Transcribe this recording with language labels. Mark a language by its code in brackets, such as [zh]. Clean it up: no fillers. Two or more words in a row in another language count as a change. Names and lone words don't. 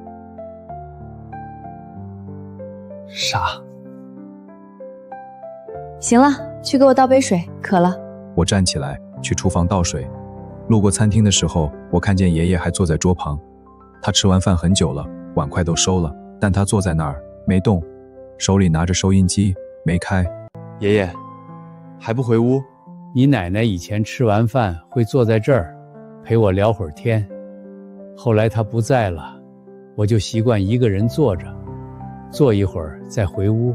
[zh] 傻。行了，去给我倒杯水，渴了。我站起来去廚房倒水。路過餐廳的時候，我看見爺爺還坐在桌旁。他吃完飯很久了，碗筷都收了，但他坐在那兒沒動，手裡拿着收音機沒開。爺爺還不回屋？你奶奶以前吃完飯會坐在這兒陪我聊會兒天，後來她不在了，我就習慣一個人坐着，坐一會兒再回屋。